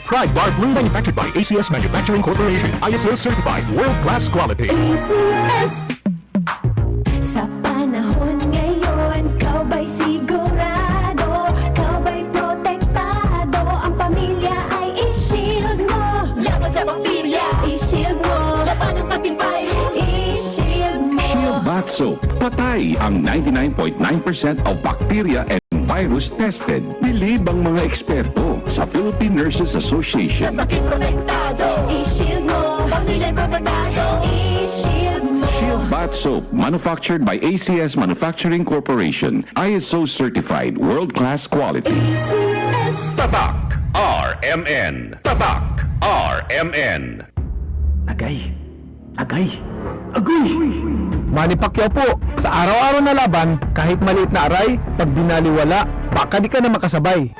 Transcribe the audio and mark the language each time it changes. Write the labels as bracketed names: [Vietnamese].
[English] Try Bar Blue, manufactured by ACS Manufacturing Corporation. ISO certified, world-class quality. ACS. [Filipino] Sa panahon ngayon, ikaw ba'y sigurado? Ikaw ba'y protektado? Ang pamilya ay i-shield mo. Laban sa bakterya, i-shield mo. Laban ng matibay, i-shield mo. [English] Shield Bath Soap. [Filipino] Patay ang [English] 99.9% of bacteria and virus tested. [Filipino] Believe ang mga eksperto sa Philippine Nurses Association. Sa sakit protektado, i-shield mo. Pamilya protektado, i-shield mo. [English] Shield Bath Soap, manufactured by ACS Manufacturing Corporation. ISO certified, world-class quality. ACS. [Filipino] Tatak RMN. Tatak RMN. Agay. Agay. Agoy! Manny Pacquiao po, sa araw-araw na laban, kahit maliit na aray, pag binaliwala, baka di ka na makasabay.